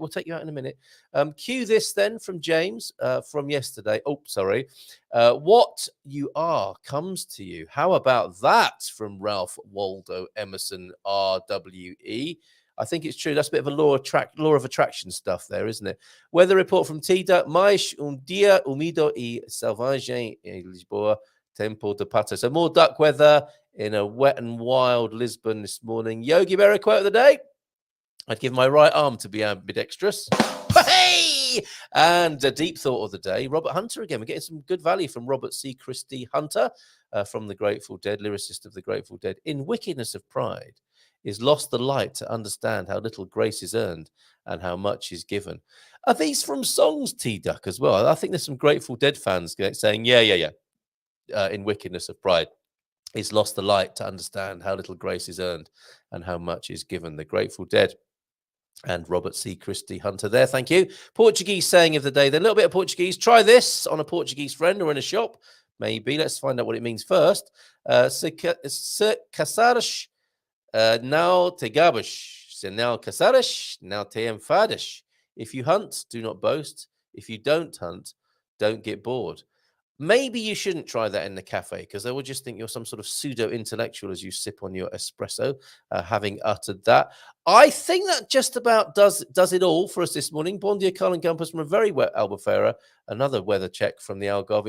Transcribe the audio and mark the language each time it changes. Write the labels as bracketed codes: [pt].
[en] We'll take you out in a minute. Cue this then from James from yesterday. Oh, sorry. What you are comes to you. How about that from Ralph Waldo Emerson, RWE? I think it's true. That's a bit of a law of attraction stuff there, isn't it? Weather report from Tida. [pt] Mais dia úmido e selvagem em Lisboa, tempo de pato. [en] So more duck weather in a wet and wild Lisbon this morning. Yogi Berra quote of the day. I'd give my right arm to be ambidextrous. Hey! And a deep thought of the day. Robert Hunter again. We're getting some good value from Robert C. Christie Hunter from the Grateful Dead, lyricist of the Grateful Dead. In wickedness of pride is lost the light to understand how little grace is earned and how much is given. Are these from songs, T-Duck, as well? I think there's some Grateful Dead fans saying, yeah. In wickedness of pride is lost the light to understand how little grace is earned and how much is given. The Grateful Dead. And Robert C. Christie Hunter there. Thank you. Portuguese saying of the day. Then a little bit of Portuguese. Try this on a Portuguese friend or in a shop. Maybe. Let's find out what it means first. [pt] Se caçares, não te gabes. Se não caçares, não te enfadas. [en] If you hunt, do not boast. If you don't hunt, don't get bored. Maybe you shouldn't try that in the cafe because they will just think you're some sort of pseudo-intellectual as you sip on your espresso, having uttered that. I think that just about does it all for us this morning. Bon dia, Carl and GuMPer from a very wet Albufeira. Another weather check from the Algarve.